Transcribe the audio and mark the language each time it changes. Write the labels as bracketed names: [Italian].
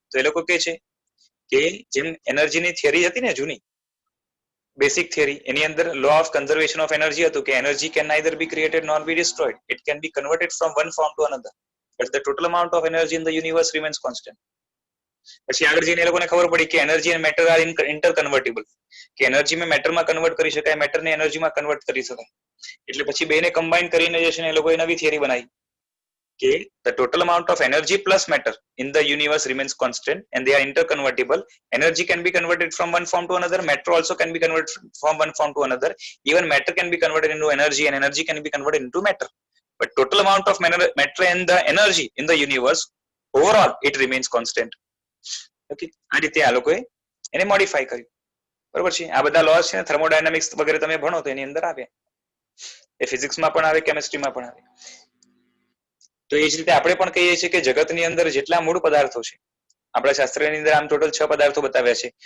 [Gujarati] તો એ લોકો કહે છે કે જેમ એનર્જીની થિયરી હતી ને જૂની બેસિક થિયરી, એની અંદર law of conservation of energy હતું કે [English] Energy can neither be created nor be destroyed, it can be converted from one form to another, but the total amount of energy in the universe remains constant. [Gujarati] પછી આગળ જઈને એ લોકોને ખબર પડી કે [English] energy and matter are interconvertible, [Gujarati] કે energy મેં મેટરમાં convert કરી શકાય, મેટરને એનર્જીમાં કન્વર્ટ કરી શકાય. એટલે પછી બેને કમ્બાઈન કરીને જે છે ને એ લોકોએ નવી થિયરી બનાવી [English] કે the total amount of energy plus matter in the universe remains constant and they are interconvertible. Energy can be converted from one form to another, matter also can be converted from one form to another, even matter can be converted into energy and energy can be converted into matter, but total amount of matter and the energy in the universe overall it remains constant. [Gujarati] Okay, આ રીતે આ લોકોએ એને modify કર્યું. બરોબર છે. આ બધા લોસ છે ને થર્મોડાયનામિક્સ વગેરે તમે ભણો તો એની અંદર આવે, એ ફિઝિક્સમાં પણ આવે, કેમિસ્ટ્રીમાં પણ આવે. તો એ જ રીતે આપણે પણ કહીએ છીએ કે જગતની અંદર જેટલા મૂળ પદાર્થો છે, આપણા શાસ્ત્રની અંદર આમ ટોટલ 6 પદાર્થો બતાવ્યા છે.